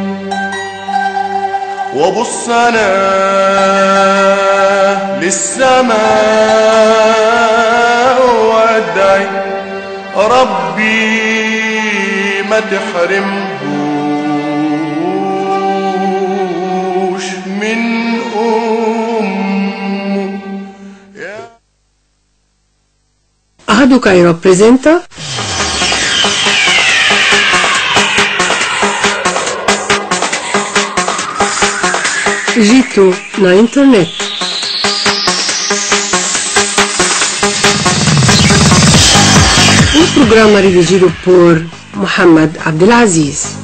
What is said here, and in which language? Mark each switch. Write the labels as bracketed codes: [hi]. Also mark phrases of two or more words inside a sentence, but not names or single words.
[ar] وابص انا للسماء وادعي ربي ما تحرمهوش من أمه. [pt] Rádio Cairo presenta Egito na internet. Um programa dirigido por Mohamed Abdelaziz.